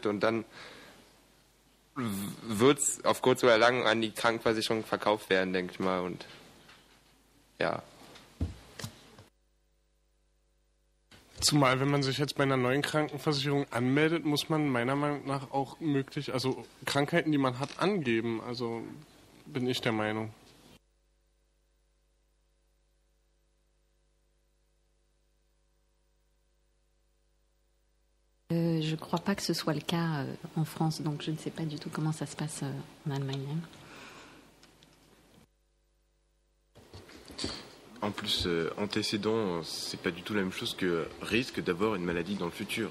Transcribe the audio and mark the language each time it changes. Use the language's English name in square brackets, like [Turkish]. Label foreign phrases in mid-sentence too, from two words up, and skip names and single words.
[German] Und dann wird es auf kurz oder lang an die Krankenversicherung verkauft werden, denke ich mal. Und ja. Zumal, wenn man sich jetzt bei einer neuen Krankenversicherung anmeldet, muss man meiner Meinung nach auch also Krankheiten, die man hat, angeben. Also bin ich der Meinung. [French] Je ne crois pas que ce soit le cas en France, donc je ne sais pas du tout comment ça se passe en Allemagne. En plus, antécédents, c'est pas du tout la même chose que risque d'avoir une maladie dans le futur.